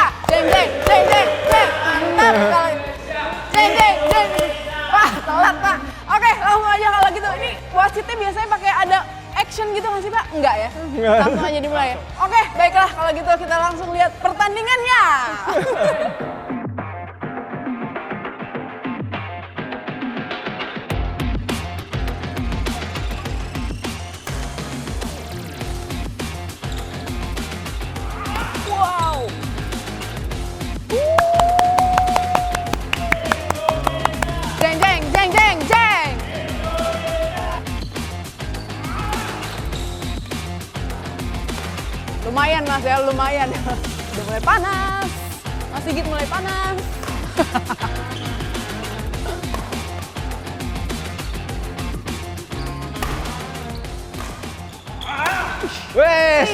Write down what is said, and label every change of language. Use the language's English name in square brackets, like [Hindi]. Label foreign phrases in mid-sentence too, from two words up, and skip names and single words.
[Indonesian] Jeng jeng jeng jeng jeng. Mantap kalau jeng jeng jeng. Wah, telat Pak. Oke, langsung aja kalau gitu. Ini wasitnya biasanya pakai ada action gitu nggak sih Pak? Enggak ya? Langsung aja dimulai ya? Oke, baiklah kalau gitu kita langsung lihat pertandingannya. Wow. Jeng jeng jeng jeng jeng. Lumayan Mas ya, lumayan. Udah mulai panas. Mas Sigit mulai panas. Wes,